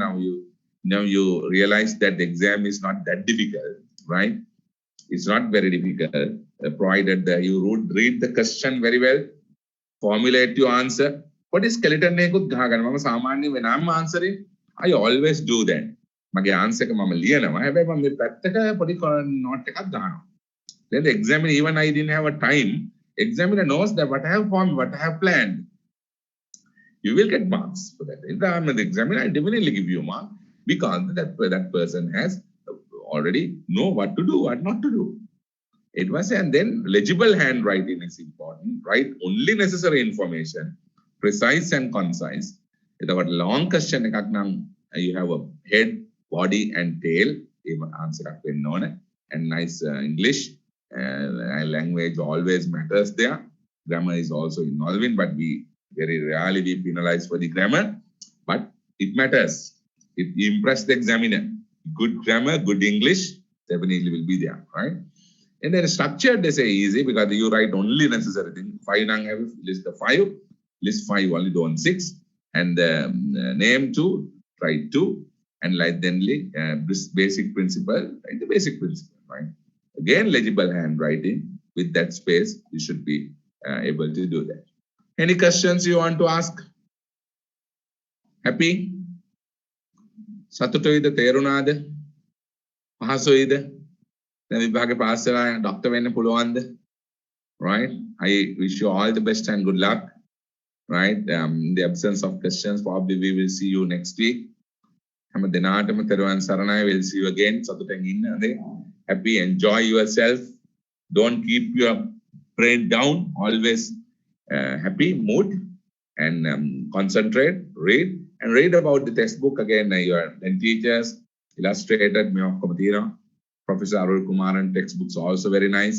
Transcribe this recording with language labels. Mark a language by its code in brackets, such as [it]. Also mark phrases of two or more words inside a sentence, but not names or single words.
[en] Now you realize that the exam is not that difficult, right? It's not very difficult, provided that you read the question very well, formulate your answer. What is skeleton? When I'm answering, I always do that. [si] මගේ answer එක මම ලියනවා. හැබැයි මම මේ පැත්තක පොඩි note එකක් දානවා. [en] Then the examiner, even I didn't have a time, examiner knows that what I have formed, what I have planned. You will get marks for that. If I'm the examiner, I definitely give you a mark, because that person has already know what to do, what not to do. It was, and then legible handwriting is important. Write only necessary information. precise and concise. එතකොට long question [si] එකක් නම් [en] you have a head, body and tail. [si] ඒ answer එකක් වෙන්න ඕනේ. [en] And nice English. Language always matters there. Grammar is also involving, but we very rarely we penalize for the grammar. But it matters. It impress the examiner. Good grammar, good English, definitely will be there, right? And then structured, they say easy because you write only necessary thing. 5 nang have list the 5, list 5 only don't 6, and name 2, write 2, and like then this basic principle, right? The basic principle, right? Again, legible handwriting with that space, you should be able to do that. Any questions you want to ask? Happy? [si] සතුටුයිද තේරුණාද? පහසුයිද? දැන් විභාගේ පාස් වෙලා ડોක්ටර් වෙන්න පුළුවන්ද? [en] Right? I wish you all the best and good luck. Right? In the absence of questions, probably we will see you next week. [si] හැම දිනාටම තෙරුවන් සරණයි. [en] We'll see you again. [si] සතුටෙන් ඉන්න හරි. [en] Happy, enjoy yourself. Don't keep your brain down. Always happy mood and concentrate, read. And read about the textbook again. Your then teachers, illustrated, Professor Arul Kumaran textbooks are also very nice.